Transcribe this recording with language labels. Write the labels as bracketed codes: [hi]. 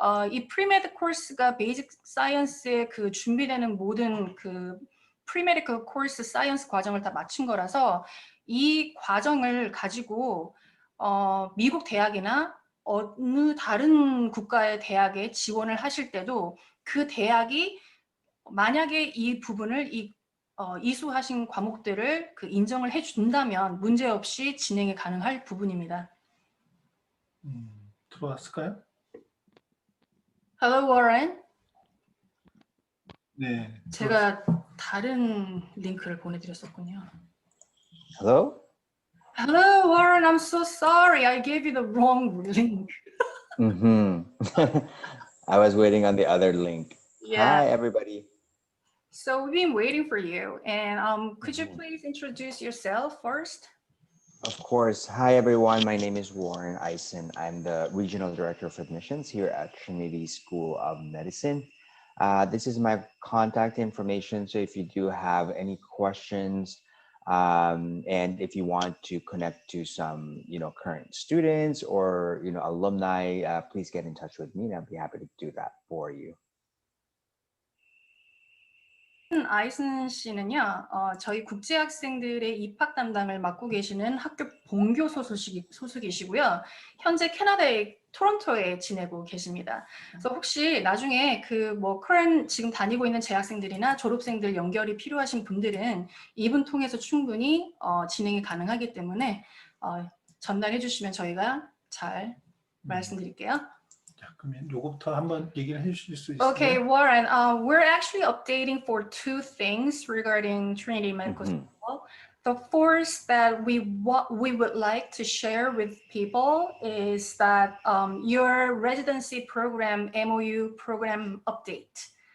[ko] 이 프리메드 코र्스가 베이직 사이언스에 그 준비되는 모든 그 프리메디컬 코र्스 사이언스 과정을 다 마친 거라서 이 과정을 가지고 미국 대학이나 어느 다른 국가의 대학에 지원을 하실 때도 그 대학이 만약에 이 부분을 이수하신 과목들을 그 인정을 해준다면 문제없이 진행이 가능할 부분입니다. 들어왔을까요? [en] Hello, Warren. [ko] 네. 제가 다른 링크를 보내드렸었군요. [en] Hello? Hello, Warren. I'm so sorry. I gave you the wrong link. I was waiting on the other link. Yeah. Hi, everybody. So we've been waiting for you. And could you please introduce yourself first? Of course. Hi, everyone. My name is Warren Eisen. I'm the Regional Director of Admissions here at Trinity School of Medicine. This is my contact information. So if you do have any questions, and if you want to connect to some, current students or, alumni, please get in touch with me and I'll be happy to do that for you. [ko] 아이슨 씨는요, 저희 국제학생들의 입학 담당을 맡고 계시는 학교 본교 소속이시고요. 현재 캐나다의 토론토에 지내고 계십니다. 그래서 혹시 나중에 지금 다니고 있는 재학생들이나 졸업생들 연결이 필요하신 분들은 이분 통해서 충분히 진행이 가능하기 때문에 전달해 주시면 저희가 잘 말씀드릴게요. 그러면 요거부터 한번 얘기를 해주실 수 있어요? [en] Okay, Warren, we're actually updating for two things regarding Trinity Medical School. The first that we would like to share with people is that your residency program, MOU program update.